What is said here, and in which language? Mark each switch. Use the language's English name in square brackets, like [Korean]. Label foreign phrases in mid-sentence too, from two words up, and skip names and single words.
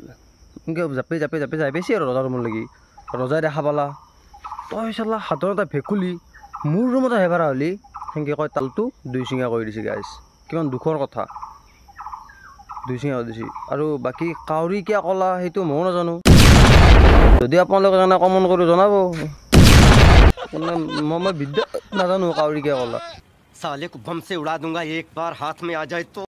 [Assamese] এনেকৈ জাপি যাই পাইছে আৰু ৰজাৰ ৰুমত লাগি। ৰজাই দেখা পালা, তই চালা সাধাৰণ এটা ভেকুলী মোৰ ৰুমত আহিব পৰা হ'লি। সেনেকৈ কয় তালটো দুই চিঙা কৰি দিছে গাইছ। কিমান দুখৰ কথা, দুই চিঙা কৰি দিছে। আৰু বাকী কাউৰী কিয় ক'লা সেইটো ময়ো নাজানো। যদি আপোনালোকে জানে কমেণ্ট কৰি জনাব। মই বিদ্যা নাজানো কাউৰী কিয় ক'লা। [Hindi] साले को बम से उड़ा दूंगा एक बार हाथ में आ जाए तो।